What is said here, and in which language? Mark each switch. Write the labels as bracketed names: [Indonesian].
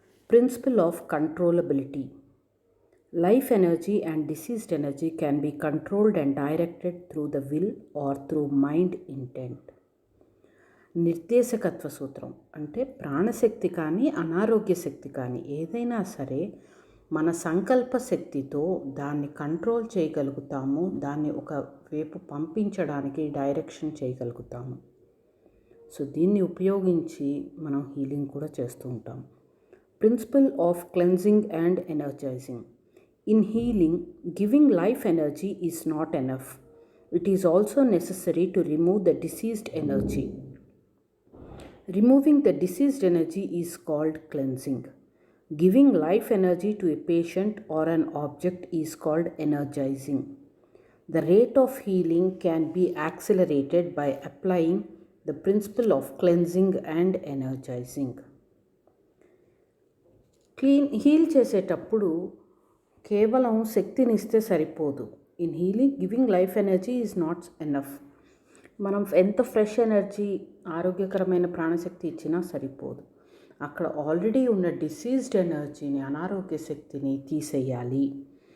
[English] Principle of controllability. Life energy and deceased energy can be controlled and directed through the will or through mind intent. [Telugu] నిర్దేశకత్వ సూత్రం అంటే ప్రాణశక్తి కానీ అనారోగ్య శక్తి కానీ ఏదైనా సరే మన సంకల్ప శక్తితో దాన్ని కంట్రోల్ చేయగలుగుతాము, దాన్ని ఒక వైపు పంపించడానికి డైరెక్షన్ చేయగలుగుతాము. సో దీన్ని ఉపయోగించి మనం హీలింగ్ కూడా చేస్తూ ఉంటాం. [English] Principle of cleansing and energizing. In healing, giving life energy is not enough. It is also necessary to remove the diseased energy. Removing the deceased energy is called cleansing. Giving life energy to a patient or an object is called energizing. The rate of healing can be accelerated by applying the principle of cleansing and energizing. [Telugu] Heal చేసేటప్పుడు కేవలం శక్తిని ఇస్తే సరిపోదు. [English] In healing, giving life energy is not enough. [Telugu] మనం ఎంత fresh energy, ఆరోగ్యకరమైన ప్రాణశక్తి ఇచ్చినా సరిపోదు. అక్కడ ఆల్రెడీ ఉన్న డిసీజ్డ్ ఎనర్జీని, అనారోగ్య శక్తిని తీసేయాలి.